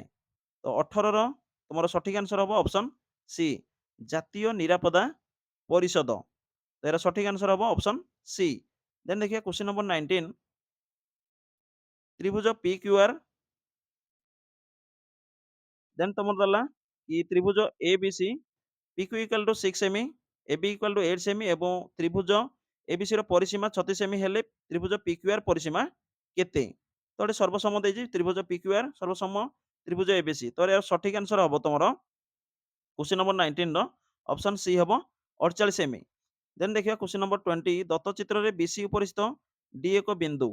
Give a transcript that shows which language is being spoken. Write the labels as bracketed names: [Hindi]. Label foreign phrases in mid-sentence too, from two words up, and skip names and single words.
[Odia] ତ 18ର ତମର ସଠିକ୍ ଆନ୍ସର ହବ [English] option C [Odia] ଜାତୀୟ ନିରାପତ୍ତା ପରିଷଦ। ତ ଏହାର ସଠିକ୍ ଆନ୍ସର ହବ [English] option C. [Odia] ଦେନ୍ ଦେଖିବା [English] question number [Odia] 19 ତ୍ରିଭୁଜ PQR ଦେନ୍ ତମର ଦେଲା କି ତ୍ରିଭୁଜ ABC PQ [English] equal to [Odia] 6 ସେମି, AB [English] equal to [Odia] 8 ସେମି ଏବଂ ତ୍ରିଭୁଜ ABC ର ପରିସୀମା 36 ସେମି ହେଲେ ତ୍ରିଭୁଜ PQR ପରିସୀମା କେତେ? ତ ଏଠି ସର୍ବସମ ଦେଇଛି ତ୍ରିଭୁଜ PQR ସର୍ବସମ ତ୍ରିଭୁଜ ABC। ତ ଏହାର ସଠିକ୍ ଆନ୍ସର ହବ ତମର [English] question number [Odia] 19 ର [English] option C [Odia] ହବ 48 ସେମି। ଦେନ୍ ଦେଖିବା [English] question number [Odia] 20 ଦତ୍ତ ଚିତ୍ରରେ BC ଉପରିସ୍ଥ D ଏକ ବିନ୍ଦୁ।